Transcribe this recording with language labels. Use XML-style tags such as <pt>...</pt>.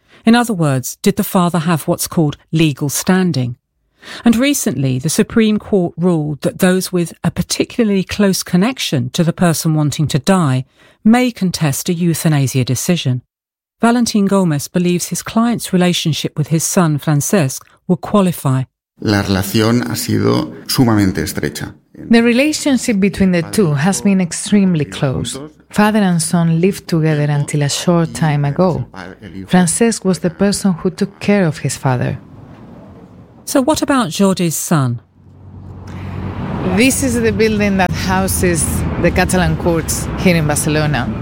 <en>In other words, did the father have what's called legal standing? And recently, the Supreme Court ruled that those with a particularly close connection to the person wanting to die may contest a euthanasia decision. Valentín Gómez believes his client's relationship with his son, Francesc, would qualify.</en> <es>La relación ha sido sumamente estrecha.</es> <en>The relationship between the two has been extremely close. Father and son lived together until a short time ago. Francesc was the person who took care of his father. So what about Jordi's son? This is the building that houses the Catalan courts here in Barcelona.</en>